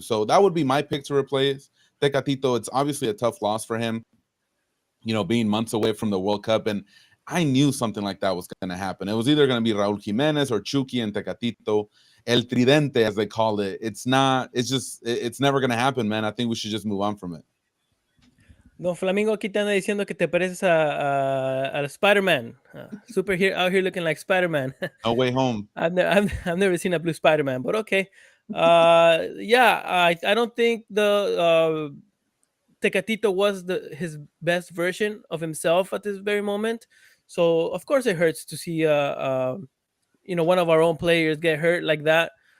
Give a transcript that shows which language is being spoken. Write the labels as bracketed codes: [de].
[en] So that would be my pick to replace Tecatito. It's obviously a tough loss for him, being months away from the World Cup, and I knew something like that was going to happen. It was either going to be Raúl Jiménez or Chucky and Tecatito, El Tridente as they call it. It's not. It's just. It's never going to happen, man. I think we should just move on from it. [es] Don Flamingo aquí te anda diciendo que te pareces al Spider-Man. [en] Super here out here looking like Spider-Man. No way home. I've never seen a blue Spider-Man, but okay. Yeah, I don't think the Tecatito was his best version of himself at this very moment. So of course it hurts to see one of our own players get hurt like that.